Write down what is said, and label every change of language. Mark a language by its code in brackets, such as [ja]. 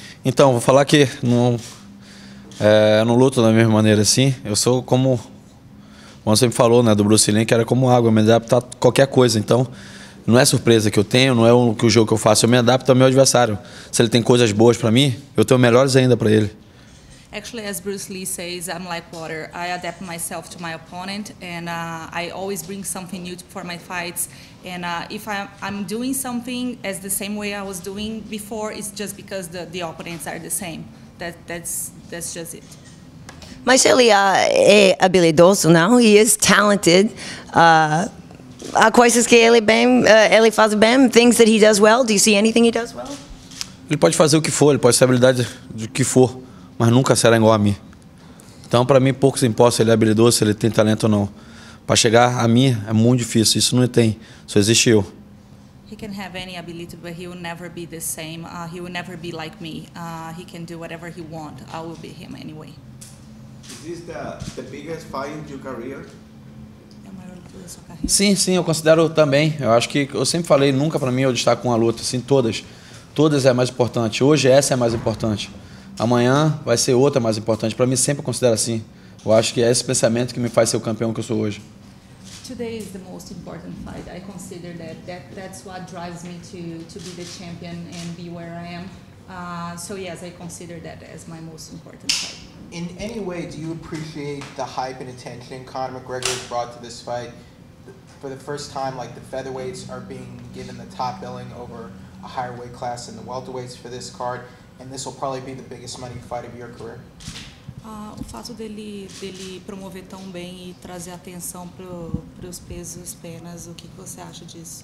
[pt] Então, vou falar que não luto da mesma maneira assim. Eu sou como você me falou, né, do Bruce Lee, que era como água, eu me adapto a qualquer coisa. Então, não é surpresa que eu tenho, não é o jogo que eu faço, eu me adapto ao meu adversário. Se ele tem coisas boas para mim, eu tenho melhores ainda para ele. [en] Actually, as Bruce Lee says, I'm like water. I adapt myself to my opponent, and I always bring something new for my fights. And if I'm doing something as the same way I was doing before, it's just because the opponents are the same. That's just it. [pt] Mas ele é habilidoso, não? [en] He is talented. [pt] Há coisas que ele faz bem, [en] things that he does well. Do you see anything he does well? [pt] Ele pode fazer o que for, ele pode ter habilidade de que for, mas nunca será igual a mim. Então, para mim, pouco se importa se ele é habilidoso, se ele tem talento ou não. Para chegar a mim é muito difícil, isso não tem, só existe eu. [en] He can have any ability, but he will never be the same. He will never be like me. He can do whatever he wants. I will be him anyway. Is this the biggest fight in your career? [pt] É a maior luta da sua carreira? Sim, sim, eu considero também. Eu acho que eu sempre falei, nunca para mim eu destaco uma luta, assim, todas. Todas é a mais importante. Hoje essa é a mais importante. Amanhã vai ser outra mais importante. Para mim sempre eu considero assim. Eu acho que é esse pensamento que me faz ser o campeão que eu sou hoje. [en] Today is the most important fight. I consider that's what drives me to be the champion and be where I am. So yes, I consider that as my most important fight. In any way, do you appreciate the hype and attention Conor McGregor has brought to this fight? For the first time, like the featherweights are being given the top billing over a higher weight class than the welterweights for this card, and this will probably be the biggest money fight of your career. [pt] O fato dele promover tão bem e trazer atenção para os pesos, penas, o que você acha disso?